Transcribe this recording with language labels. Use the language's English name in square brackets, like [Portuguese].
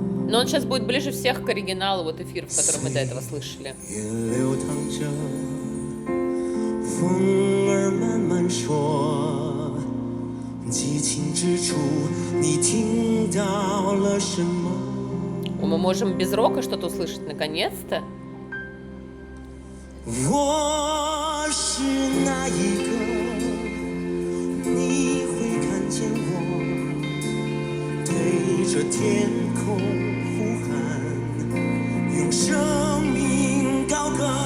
[Russian] Но он сейчас будет ближе всех к оригиналу, вот эфир, в котором мы до этого слышали. [Chinese] 也流淌着风儿慢慢说，激情之处你听到了什么？ [Russian] Мы можем без рока что-то услышать наконец-то. [Chinese] 我是那一个，你会看见我对着天空呼喊，用生命高歌。